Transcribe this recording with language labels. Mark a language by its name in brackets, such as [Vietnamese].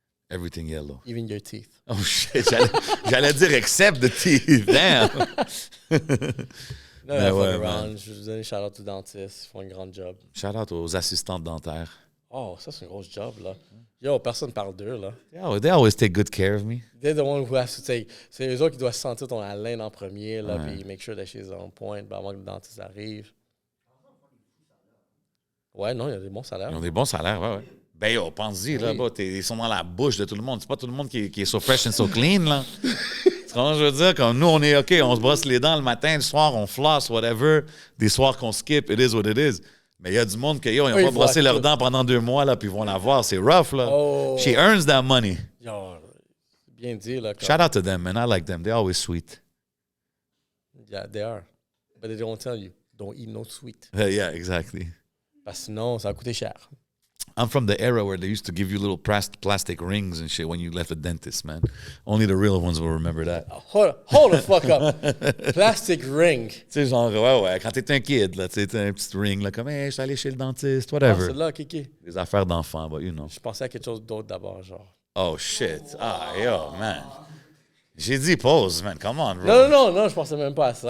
[English] Everything yellow. Even your teeth. Oh shit, [French] j'allais dire [English] except the teeth. Damn. [French] Non, je vais vous donner shout-out aux dentistes. Ils font un grand job. Shout-out aux assistantes dentaires. Oh, ça, c'est un gros job, là. Yo, personne parle d'eux, là. [English] They always take good care of me. They're the one who has to take... [French] C'est eux autres qui doivent sentir ton haleine en premier, là, puis [English] make sure that she's on point, [French] avant que le dentiste arrive. Ouais, non, il y a des bons salaires. Ils ont des bons salaires, ouais. Ben yo, pense-y, là, bas, ils sont dans la bouche de tout le monde. C'est pas tout le monde qui est [English] so fresh and so clean, [French] là. Comment je veux dire? Comme nous, on est OK, on se brosse les dents le matin, le soir, on floss, whatever. Des soirs qu'on skip, [English] it is what it is. [French] Mais il y a du monde qui ils n'ont pas brossé leurs dents pendant 2 mois, là, puis ils vont l'avoir. C'est rough, là. Oh. [English] She earns that money. [French] Yo, bien dit, là. [English] Shout out to them, man. I like them. They're always sweet. Yeah, they are. But they don't tell you. Don't eat no sweet. Yeah, exactly. [French] Parce que sinon, ça va coûter cher. [English] I'm from the era where they used to give you little plastic rings and shit when you left the dentist, man. Only the real ones will remember that. Hold the fuck up. Plastic ring. [French] Tu sais, genre, ouais, quand t'es un kid, là, tu sais, t'as un petit ring, là, comme, hey, je suis allé chez le dentiste, whatever. C'est là, Kiki. Des affaires d'enfants, [English] but you know. [French] Je pensais à quelque chose d'autre d'abord, genre. [English] Oh, shit. Ah, yo, man. [French] J'ai dit pause, [English] man. Come on, bro. [French] Non, je pensais même pas à ça.